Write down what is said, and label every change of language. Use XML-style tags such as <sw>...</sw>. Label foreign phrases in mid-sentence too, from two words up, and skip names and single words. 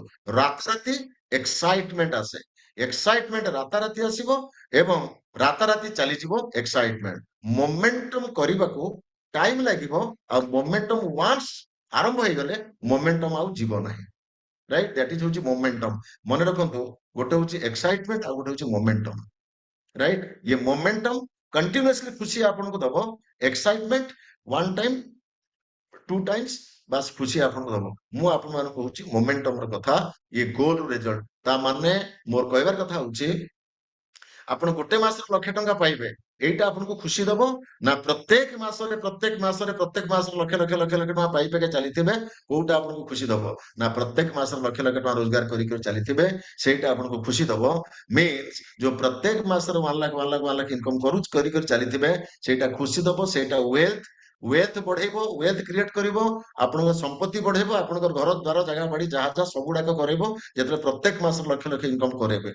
<or>ରାତାରାତି ଏକ୍ସାଇଟମେଣ୍ଟ ଆସେ, ଏକ୍ସାଇଟମେଣ୍ଟ ରାତାରାତି ଆସିବ ଏବଂ ରାତାରାତି ଚାଲିଯିବ ଏକ୍ସାଇଟମେଣ୍ଟ। ମୋମେଣ୍ଟମ କରିବାକୁ ଟାଇମ ଲାଗିବ, ଆଉ</or> <en>momentum once</en> <or>ଆରମ୍ଭ ହେଇଗଲେ ମୋମେଣ୍ଟମ ଆଉ ଯିବ ନାହିଁ। ରାଇଟ୍,</or> <en>that is</en> <or>ହଉଛି ମୋମେଣ୍ଟମ। ମନେ ରଖନ୍ତୁ, ଗୋଟେ ହଉଛି ଏକ୍ସାଇଟମେଣ୍ଟ ଆଉ ଗୋଟେ ହଉଛି ମୋମେଣ୍ଟମ। ରାଇଟ୍, ଏ ମୋମେଣ୍ଟମ କଣ୍ଟିନ୍ୟୁଅସଲି ଖୁସି ଆପଣଙ୍କୁ ଦବ,</or> <en>excitement one time two times</en> <or>ବାସ୍ ଖୁସି ଆପଣଙ୍କୁ ଦବ। ମୁଁ ଆପଣମାନଙ୍କୁ କହୁଛି ମୋମେଣ୍ଟମ ର କଥା, ଏ</or> <en>goal result.</en> <or>ତା ମାନେ ମୋର କହିବାର କଥା ହେଉଛି, ଆପଣ ଗୋଟେ ମାସରେ 1,00,000 ଟଙ୍କା ପାଇବେ, ଏଇଟା ଆପଣଙ୍କୁ ଖୁସି ଦବ ନା ପ୍ରତ୍ୟେକ ମାସରେ ଲକ୍ଷ ଲକ୍ଷ ଟଙ୍କା ପାଇ ପାଇକା ଚାଲିଥିବେ, କୋଉଟା ଆପଣଙ୍କୁ ଖୁସି ଦବ ନା ପ୍ରତ୍ୟେକ ମାସରେ ଲକ୍ଷ ଲକ୍ଷ ଟଙ୍କା ରୋଜଗାର କରି ଚାଲିଥିବେ, ସେଇଟା ଆପଣଙ୍କୁ ଖୁସି ଦବ। ମିନ୍ସ ଯୋଉ ପ୍ରତ୍ୟେକ ମାସରେ 1,00,000 ଇନକମ କରି ଚାଲିଥିବେ, ସେଇଟା ଖୁସି ଦବ, ସେଇଟା ୱେଲ୍ଥ ବଢେଇବ, ୱେଲ୍ଥ କ୍ରିଏଟ କରିବ, ଆପଣଙ୍କ ସମ୍ପତ୍ତି ବଢେଇବ, ଆପଣଙ୍କର ଘର ଦ୍ୱାର ଜାଗା ବାଡି ଯାହା ଯାହା ସବୁଗୁଡାକ କରେଇବ, ଯେତେବେଳେ ପ୍ରତ୍ୟେକ ମାସରେ ଲକ୍ଷ ଲକ୍ଷ ଇନକମ କରେଇବେ।</or>